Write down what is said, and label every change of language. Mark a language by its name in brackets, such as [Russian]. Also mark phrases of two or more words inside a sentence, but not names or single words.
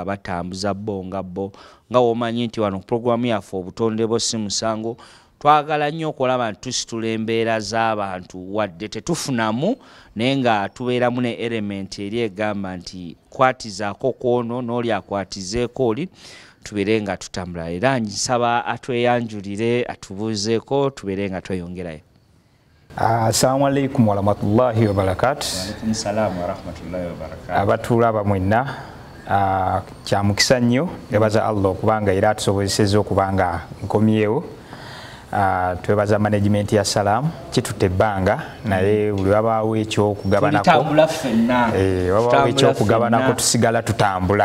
[Ganda] batambuza bo nga womanyi nti wano programu yaffe obutonde bw'osi musango twagala nnyo okulaba nti tusitula embeera z'abantu wadde tetufunamu naye nga tubeeramu ne element eri egamba nti kwatizaako kwono n'oli akwatizeeko oli tubeere nga tutambula era nsaba atweyanjulire atubuuzeeko tubeere nga tweyongerayo. [Arabic] السلام عليكم ورحمة الله وبركاته. وعليكم السلام ورحمة الله وبركاته. [Ganda] Abatulaba mwenna kya mukisa nnyo ebaza Allah okubanga era atusobozesezza okubanga nkomyewo. Twebaza management ya Salam kitutte ebbanga naye buli wabaawo ekyokugabanako wabaawo ekyokugabanako tusigala tutambula.